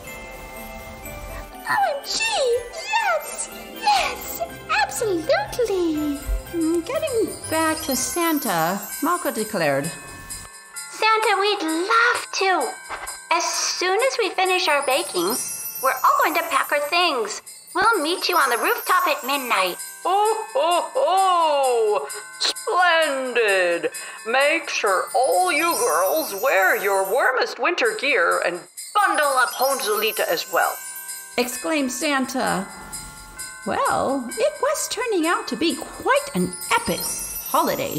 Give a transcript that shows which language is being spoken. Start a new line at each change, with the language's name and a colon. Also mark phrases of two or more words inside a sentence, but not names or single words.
English: OMG, yes, absolutely. Getting back to Santa, Malkah declared, Santa, we'd love to. As soon as we finish our baking, we're all going to pack our things. We'll meet you on the rooftop at midnight. Oh, ho, ho! Splendid! Make sure all you girls wear your warmest winter gear and bundle up Joselita as well. Exclaimed Santa. Well, it was turning out to be quite an epic holiday.